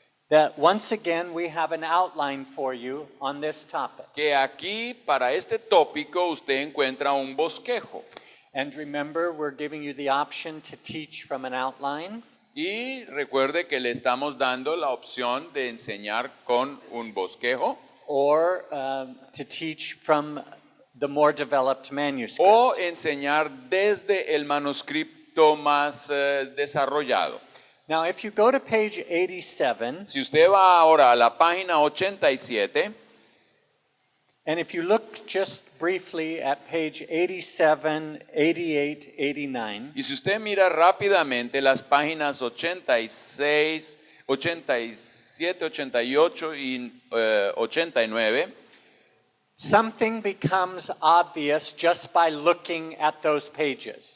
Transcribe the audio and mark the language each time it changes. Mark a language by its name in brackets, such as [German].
[English] that once again we have an outline for you on this topic. [Spanish] que aquí para este tópico usted encuentra un bosquejo. [English] And remember, we're giving you the option to teach from an outline, [Spanish] Y recuerde que le estamos dando la opción de enseñar con un bosquejo [English] or to teach from the more developed manuscript. [Spanish] o enseñar desde el manuscrito más desarrollado. [English] Now, if you go to page 87, [Spanish] Si usted va ahora a la página 87, [English] and if you look just briefly at page 87, 88, 89, [Spanish] y si usted mira rápidamente las páginas 86, 87, 88 y 89, [English] something becomes obvious just by looking at those pages.